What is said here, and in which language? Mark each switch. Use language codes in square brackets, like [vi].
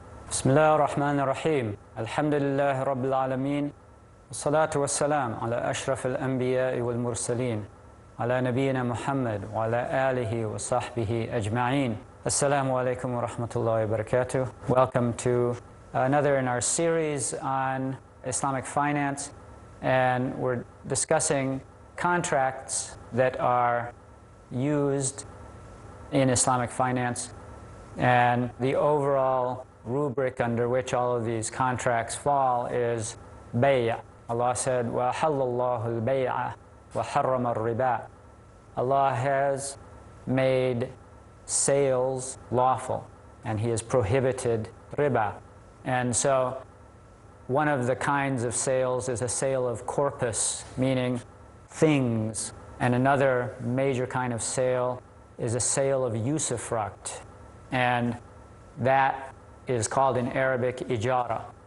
[ar] بسم الله الرحمن الرحيم الحمد لله رب العالمين والصلاة والسلام على أشرف الأنبياء والمرسلين على نبينا محمد وعلى آله وصحبه أجمعين. Assalamu alaikum wa rahmatullahi wa barakatuh. [en] Welcome to another in our series on Islamic finance, and we're discussing contracts that are used in Islamic finance and the overall rubric under which all of these contracts fall is bay'. Allah said, [ar] وَأَحَلَّ اللَّهُ الْبَيْعَ وَحَرَّمَ الرِّبَا. [en] Allah has made sales lawful, and He has prohibited riba. And so one of the kinds of sales is a sale of corpus, meaning things, and another major kind of sale is a sale of usufruct, and that is called in Arabic ijara.